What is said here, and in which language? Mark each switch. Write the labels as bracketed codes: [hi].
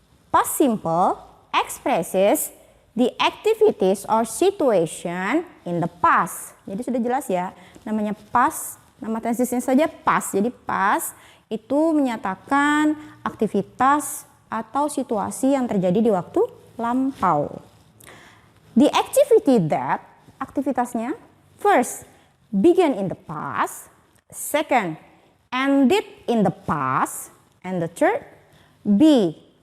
[en] Past simple expresses the activities or situation in the past. [id] Jadi sudah jelas ya, namanya past, nama tensesnya saja past. Jadi past itu menyatakan aktivitas atau situasi yang terjadi di waktu lampau. [en] The activity that, aktivitasnya, first, began in the past, second, ended in the past, and the third, be.